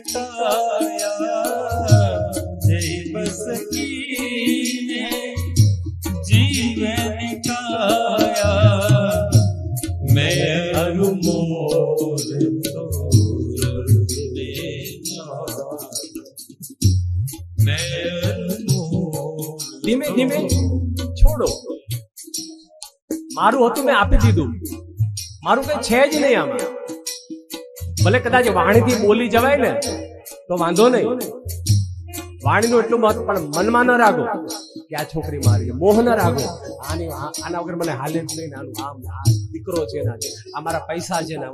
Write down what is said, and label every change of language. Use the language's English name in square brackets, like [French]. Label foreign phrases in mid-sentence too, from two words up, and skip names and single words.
[Hindi] काया, जीव सखी जीवन काया, मैं अरु मोर तोरते माया, मैं अरु मोर. [Gujarati] ધીમે ધીમે છોડો. મારું હતું મેં આપી દીધું. મારું કઈ છે જ નહીં આમાં. ભલે કદાચ વાણીથી બોલી જવાય ને તો વાંધો નહીં, વાણીનું એટલું મહત્વ, પણ મનમાં ન રાખો કે આ છોકરી મારી, મોહ ન રાખો આના વગર મને હાલે જ નહીં, આનું આમ, આ દીકરો છે ના છે, આ મારા પૈસા છે ના.